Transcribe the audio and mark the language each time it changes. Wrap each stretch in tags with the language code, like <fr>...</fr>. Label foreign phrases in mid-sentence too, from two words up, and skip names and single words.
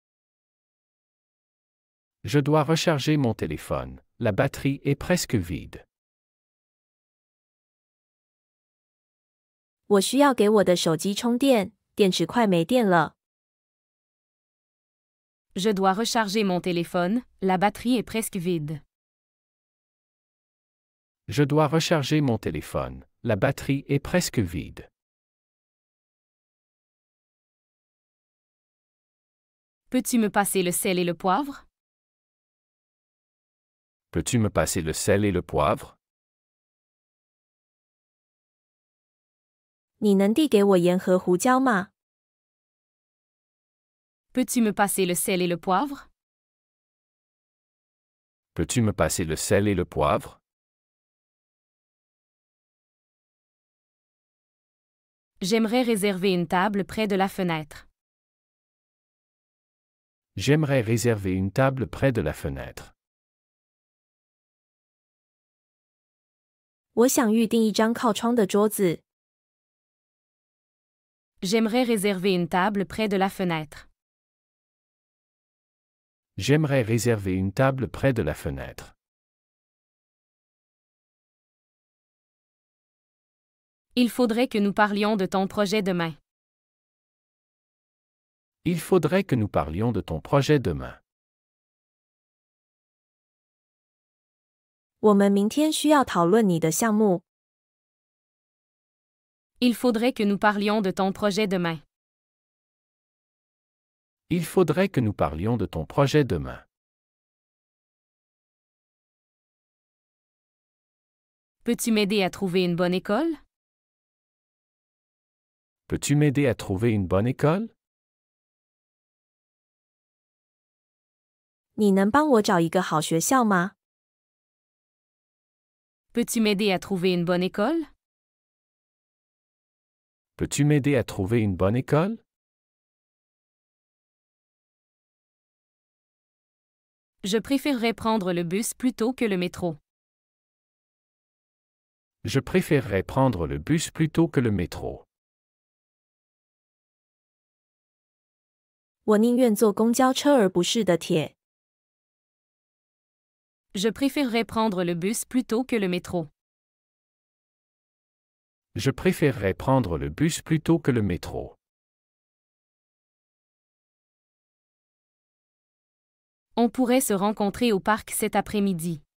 <fr>Je dois recharger mon téléphone. La batterie est presque vide.</fr> <zh>我需要给我的手机充电，电池快没电了。</zh> <fr>Je dois recharger mon téléphone, la batterie est presque vide. Je dois recharger mon téléphone. La batterie est presque vide. Peux-tu me passer le sel et le poivre? Peux-tu me passer le sel et le poivre?</fr> <zh>你能递给我盐和胡椒吗？</zh> <fr>Peux-tu me passer le sel et le poivre? Peux-tu me passer le sel et le poivre? J'aimerais réserver une table près de la fenêtre. J'aimerais réserver une table près de la fenêtre.</fr> <zh>我想预订一张靠窗的桌子。</zh> <fr>J'aimerais réserver une table près de la fenêtre. J'aimerais réserver une table près de la fenêtre. Il faudrait que nous parlions de ton projet demain. Il faudrait que nous parlions de ton projet demain.</fr> <zh>我们明天需要讨论你的项目。</zh> <fr>Il faudrait que nous parlions de ton projet demain. Il faudrait que nous parlions de ton projet demain. Peux-tu m'aider à trouver une bonne école? Peux-tu m'aider à trouver une bonne école?</fr> <zh>你能帮我找一个好学校吗？</zh> <fr>Peux-tu m'aider à trouver une bonne école? Peux-tu m'aider à trouver une bonne école? Je préférerais prendre le bus plutôt que le métro. Je préférerais prendre le bus plutôt que le métro.</fr> <zh>我宁愿坐公交车而不是的铁。</zh> <fr>Je préférerais prendre le bus plutôt que le métro. Je préférerais prendre le bus plutôt que le métro. On pourrait se rencontrer au parc cet après-midi.</fr>